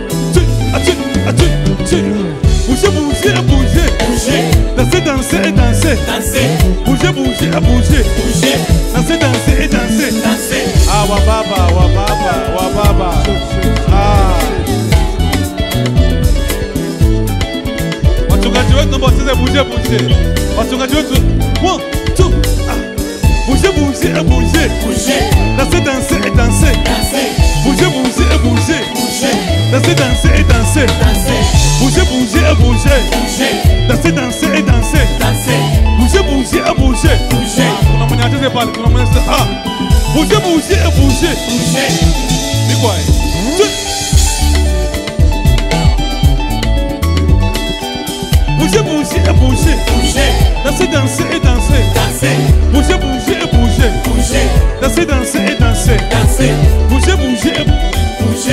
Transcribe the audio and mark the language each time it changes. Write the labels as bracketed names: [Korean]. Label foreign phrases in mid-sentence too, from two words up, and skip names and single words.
[French] Bouger, bouger, bouger. Danser, danser et danser. Bouger, bouger, bouger. Danser, danser et danser. [Swahili] Ah, wababa. Ah. Wachungaji wetu naomba wacheze [French] bouger, bouger. [Swahili] Wachungaji wetu. 1, 2, [French] bouger, bouger, bouger. Danser, danser et danser. Bouger, bouger et bouger. Danser, danser et danser. Bouger, bouger et bouger. Danser, danser et danser. Bouger, bouger et bouger. [Swahili] Kuna mwenye acheze pale, kuna mwenye acheze. Ah. [French] Bouger, bouger et bouger. [Swahili] Ni quoi? [French] Bouger, bouger et bouger. Danser, danser et danser. Bouger, bouger et bouger. Danser, danser et danser. Bouger, bouger et bouger.